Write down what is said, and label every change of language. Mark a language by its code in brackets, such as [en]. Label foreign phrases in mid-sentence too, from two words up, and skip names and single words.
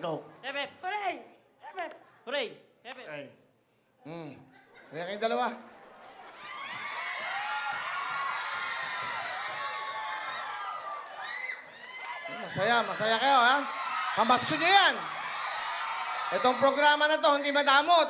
[en] Go. Hep, hep! Hooray! Hep, hep! Hooray! Hep, hep! [tl] Okay. Kaya kayong dalawa. Masaya kayo, ha? Pamasko nyo yan. Itong programa na to, hindi madamot.